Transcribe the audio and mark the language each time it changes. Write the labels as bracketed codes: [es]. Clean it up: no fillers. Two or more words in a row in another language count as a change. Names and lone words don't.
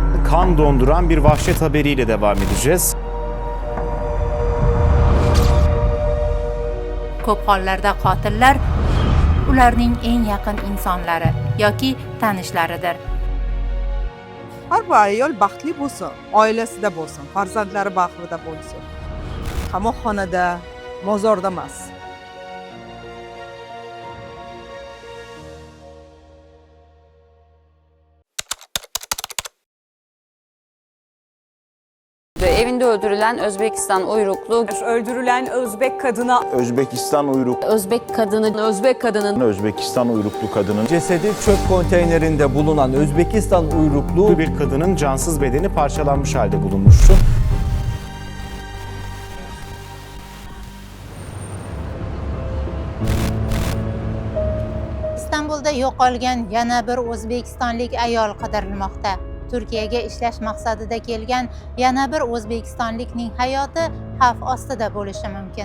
[tr] kan donduran bir vahşet haberiyle devam edeceğiz. [uz] Ko'p hollarda qotillar ularning eng yaqin insonlari yoki tanishlaridir. Har bir ayol baxtli bo'lsin, oilasida bo'lsin, farzandlari bag'rida bo'lsin. Qamoqxonada, mozorda emas. [tr] Evinde öldürülen Özbekistan uyruklu Öldürülen Özbek kadına Özbekistan uyruklu Özbek kadının Özbekistan uyruklu kadının Cesedi çöp konteynerinde bulunan Özbekistan uyruklu Bir kadının cansız bedeni parçalanmış halde bulunmuştu. [uz] İstanbulda yo'qolgan yana bir o'zbekistonlik ayol qidirilmoqda. Turkiyaga ishlash maqsadida kelgan yana bir o'zbekistonlikning hayoti xavf ostida bo'lishi mumkin.